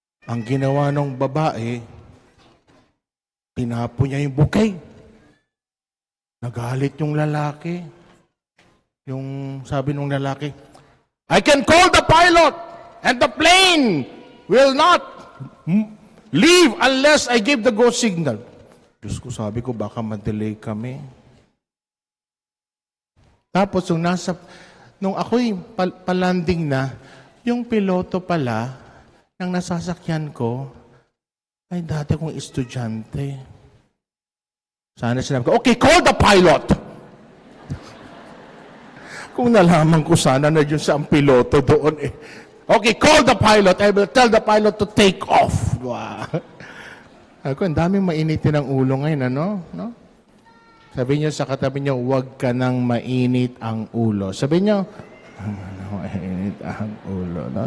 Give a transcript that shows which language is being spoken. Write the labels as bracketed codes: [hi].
[tl] Ang ginawa ng babae, tinapo niya yung bouquet. Nagalit yung lalaki. [en] Yung sabi ng lalaki, I can call the pilot and the plane will not leave unless I give the go signal. [tl] Diyos ko, sabi ko, baka ma-delay kami. Tapos, nung ako'y palanding na, yung piloto pala, ng nasasakyan ko, ay dati kong estudyante. [en] Sana sinabi ko, okay, call the pilot! [tl] Kung nalaman ko sana na dyan sa ang piloto doon eh. [en] Okay, call the pilot. I will tell the pilot to take off. Wow. [tl] Ako, ang daming mainitin ang ulo ngayon, ano? No? Sabi niyo sa katabi niyo, huwag ka nang mainit ang ulo. Sabi niyo, mainit ang ulo.